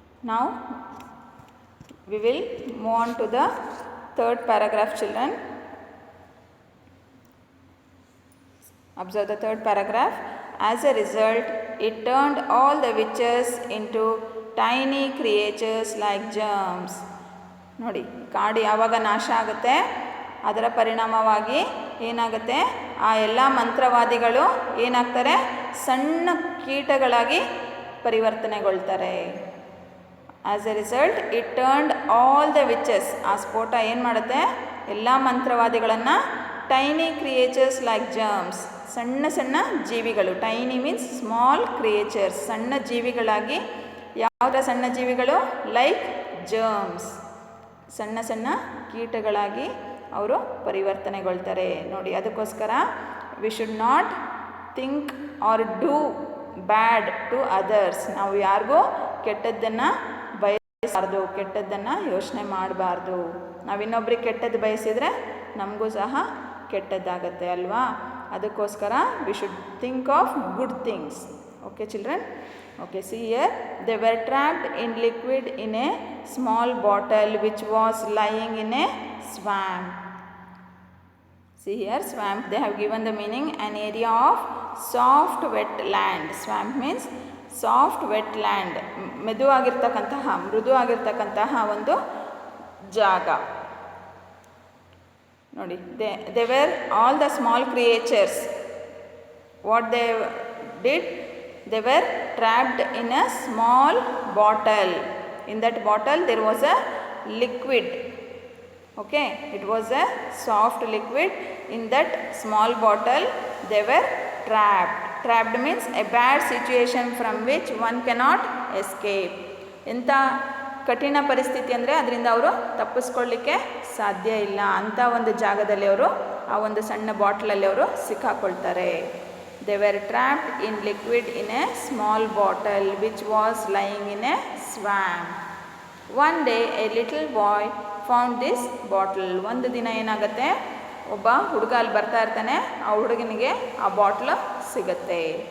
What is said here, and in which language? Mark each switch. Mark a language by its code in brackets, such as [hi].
[en] Now we will move on to the third paragraph, children. Observe the third paragraph. As a result, it turned all the witches into tiny creatures like germs. [kn] ನೋಡಿ, ಕಾಡು ಯಾವಾಗ ನಾಶ ಆಗುತ್ತೆ ಅದರ ಪರಿಣಾಮವಾಗಿ ಏನಾಗುತ್ತೆ? ಆ ಎಲ್ಲ ಮಂತ್ರವಾದಿಗಳು ಏನಾಗ್ತಾರೆ? ಸಣ್ಣ ಕೀಟಗಳಾಗಿ ಪರಿವರ್ತನೆಗೊಳ್ತಾರೆ. [en] As a result it turned all the witches. [kn] ಆ ಸ್ಫೋಟ ಏನು ಮಾಡುತ್ತೆ? ಎಲ್ಲ ಮಂತ್ರವಾದಿಗಳನ್ನು [en] tiny creatures like germs, [kn] ಸಣ್ಣ ಸಣ್ಣ ಜೀವಿಗಳು. [en] tiny means small creatures, [kn] ಸಣ್ಣ ಜೀವಿಗಳಾಗಿ. ಯಾವ ಸಣ್ಣ ಜೀವಿಗಳು? [en] like germs, [kn] ಸಣ್ಣ ಸಣ್ಣ ಕೀಟಗಳಾಗಿ ಅವರು ಪರಿವರ್ತನೆಗೊಳ್ತಾರೆ. ನೋಡಿ, ಅದಕ್ಕೋಸ್ಕರ [en] We should not think or do bad to others. [kn] ನಾವು ಯಾರಿಗೂ ಕೆಟ್ಟದ್ದನ್ನು ಬಯಸಬಾರ್ದು, ಕೆಟ್ಟದ್ದನ್ನು ಯೋಚನೆ ಮಾಡಬಾರ್ದು. ನಾವು ಇನ್ನೊಬ್ರಿಗೆ ಕೆಟ್ಟದ್ದು ಬಯಸಿದರೆ ನಮಗೂ ಸಹ ಕೆಟ್ಟದ್ದಾಗತ್ತೆ ಅಲ್ವಾ? ಅದಕ್ಕೋಸ್ಕರ [en] We should think of good things. Okay children? Okay, see here, they were trapped in liquid in a small bottle which was lying in a swamp. See here, swamp, they have given the meaning, an area of soft wet land. Swamp means soft wet land, [kn] ಮೆದು ಆಗಿರ್ತಕ್ಕಂತಹ, ಮೃದು ಆಗಿರ್ತಕ್ಕಂತಹ ಒಂದು ಜಾಗ. [en] ನೋಡಿ, they were all the small creatures. What they did? They were trapped in a small bottle. In that bottle there was a liquid. Okay, it was a soft liquid. In that small bottle they were trapped. Trapped means a bad situation from which one cannot escape. [kn] ಎಂಥ ಕಠಿಣ ಪರಿಸ್ಥಿತಿ ಅಂದರೆ ಅದರಿಂದ ಅವರು ತಪ್ಪಿಸ್ಕೊಳ್ಳಿಕ್ಕೆ ಸಾಧ್ಯ ಇಲ್ಲ. ಅಂಥ ಒಂದು ಜಾಗದಲ್ಲಿ ಅವರು ಆ ಒಂದು ಸಣ್ಣ ಬಾಟ್ಲಲ್ಲಿ ಅವರು ಸಿಕ್ಕಾಕೊಳ್ತಾರೆ. [en] They were trapped in liquid in a small bottle which was lying in a swamp. One day a little boy found this bottle. [kn] ಒಂದು ದಿನ ಏನಾಗುತ್ತೆ? ಒಬ್ಬ ಹುಡುಗ ಅಲ್ಲಿ ಬರ್ತಾ ಇರ್ತಾನೆ, ಆ ಹುಡುಗನಿಗೆ ಆ ಬಾಟ್ಲು ಸಿಗುತ್ತೆ.